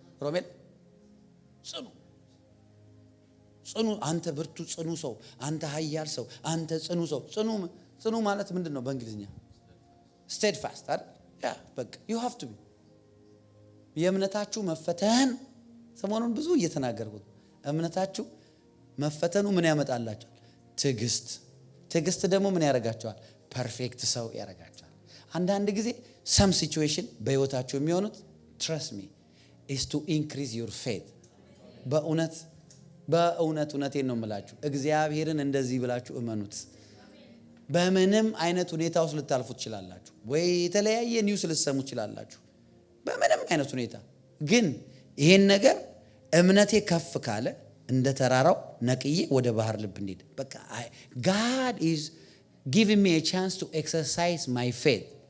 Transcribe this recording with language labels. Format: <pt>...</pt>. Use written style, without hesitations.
<am>ሮሜል ጽኑ ጽኑ፣ አንተ ብርቱ ጽኑ ሰው፣ አንተ ኃያል ሰው፣ አንተ ጽኑ ሰው። ጽኑ ማለት ምንድን ነው በእንግሊዝኛ? steadfast አይደል? ያ በቃ</am> <en>you have to be።</en> <am>የእምነታችሁ መፈተን ሰሞኑን ብዙ እየተናገርኩት፣ እምነታችሁ መፈተኑ ምን ያመጣላችኋል? ትዕግስት። ትዕግስት ደግሞ ምን ያደርጋችኋል? ፐርፌክት ሰው ያደርጋችኋል። አንዳንድ ጊዜ</am> <en>some situation</en> <am>በህይወታችሁ የሚሆኑት</am> <en>trust me is to increase your faith።</en> <am>በእውነት በእውነት እውነቴን ነው የምላችሁ። እግዚአብሔርን እንደዚህ ብላችሁ እመኑት። በምንም አይነት ሁኔታ ውስጥ ልታልፉ ትችላላችሁ፣ ወይ የተለያየ ኒውስ ልትሰሙ ትችላላችሁ። በምንም አይነት ሁኔታ ግን ይሄን ነገር እምነቴ ከፍ ካለ እንደ ተራራው ነቅዬ ወደ ባህር ልብ እንሄድ። በቃ</am> <en>God is giving me a chance to exercise my faith.</en>